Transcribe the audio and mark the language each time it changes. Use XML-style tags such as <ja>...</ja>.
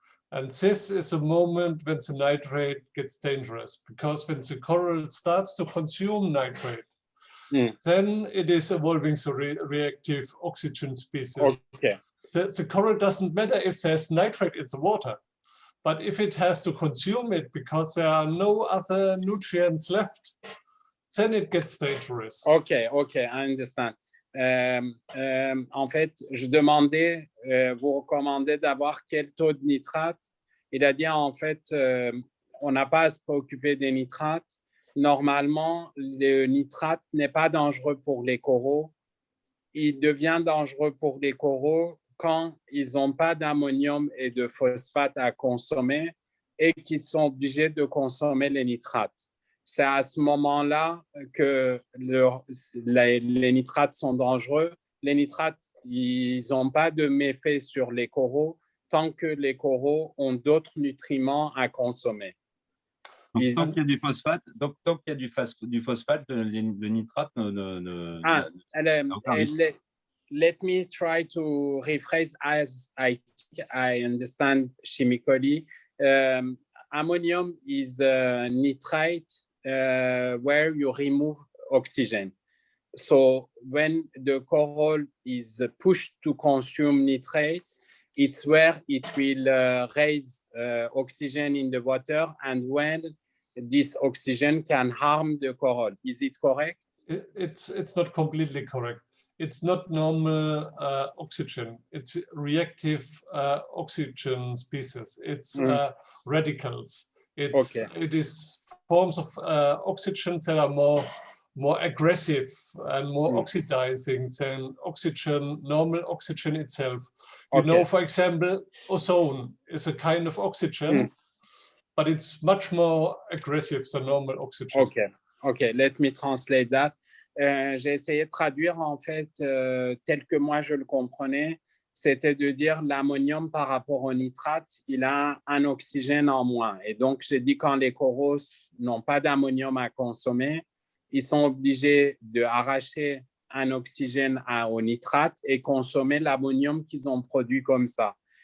<en>And this is a moment when the nitrate gets dangerous, because when the coral starts to consume nitrate, then it is evolving the reactive oxygen species. Okay. The coral doesn't matter if there's nitrate in the water, but if it has to consume it because there are no other nutrients left, then it gets dangerous. Okay, I understand.</en> <fr>En fait, je demandais, vous recommandez d'avoir quel taux de nitrate. Il a dit en fait, on n'a pas à se préoccuper des nitrates. Normalement, le nitrate n'est pas dangereux pour les coraux. Il devient dangereux pour les coraux quand ils n'ont pas d'ammonium et de phosphate à consommer et qu'ils sont obligés de consommer les nitrates. C'est à ce moment-là que les nitrates sont dangereux. Les nitrates, ils n'ont pas de méfait sur les coraux tant que les coraux ont d'autres nutriments à consommer. Donc, tant qu'il y a du phosphate, le nitrate</fr> <en>let me try to rephrase as I think I understand chemically. Ammonium is a nitrate where you remove oxygen. So when the coral is pushed to consume nitrates, it's where it will raise oxygen in the water, and when this oxygen can harm the coral. Is it correct? It's not completely correct. It's not normal oxygen. It's reactive oxygen species. It's radicals. It is forms of oxygen that are more aggressive and more oxidizing than normal oxygen itself. You know, for example, ozone is a kind of oxygen, but it's much more aggressive than normal oxygen. Okay, let me translate that.</en> <fr>J'ai essayé de traduire en fait tel que moi je le comprenais, c'était de dire l'ammonium par rapport au nitrate, il a un oxygène en moins. Et donc j'ai dit quand les coraux n'ont pas d'ammonium à consommer, ils sont obligés d'arracher un oxygène au nitrate et consommer l'ammonium qu'ils ont produit comme ça.</fr>